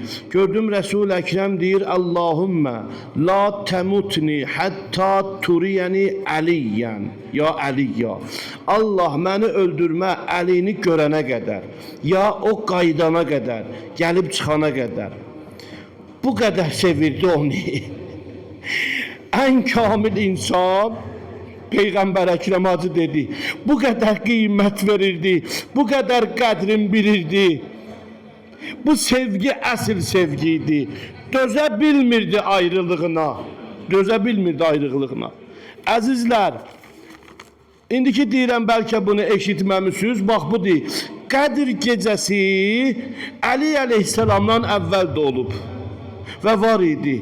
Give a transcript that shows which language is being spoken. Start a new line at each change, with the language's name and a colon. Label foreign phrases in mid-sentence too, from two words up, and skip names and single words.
Azerbaijani: Gördüm Resul-i Ekrem deyir,
Arabic: اللهم لا تمتني حتى تريني عليا. يا علي.
Azerbaijani: Allah məni öldürmə Əlini görənə qədər, ya o qaydana qədər, gəlib çıxana qədər. Bu qədər sevirdi onu.
Turkish: En kamil insan Peygamber Ekrem Hacı dedi. Bu kadar kıymet verirdi. Bu kadar kadrin bilirdi. Bu sevgi asıl sevgiydi.
Azerbaijani: Döze bilmirdi ayrılığına. Döze bilmirdi ayrılığına. Azizler, indiki deyirəm belki bunu eşitməmisiniz. Bax bu deyil. Qədir gecəsi Ali Aleyhisselamdan əvvəl də olub və var idi.